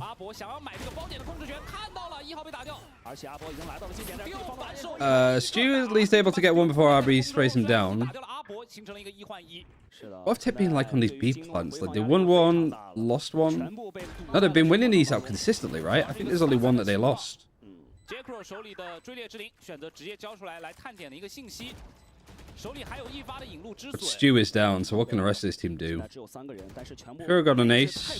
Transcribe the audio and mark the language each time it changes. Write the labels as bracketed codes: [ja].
[zh] 阿博想要买这个包点的控制权，看到了1号被打掉，而且阿博已经来到了近点这儿。 [en] Stu is at least able to get one before RB sprays him down. [zh] 打掉了阿博，形成了一个1换1。是的。 [en] What have Tech been like on these B plants? Like they won one, lost one. No, they've been winning these out consistently, right? I think there's only one that they lost. [zh] Jacko 手里的追猎之灵选择直接交出来探点的一个信息，手里还有一发的引路之 [en] But [zh] 水。 [en] Stu is down, so what can the rest of this team do? Kuro got an ace.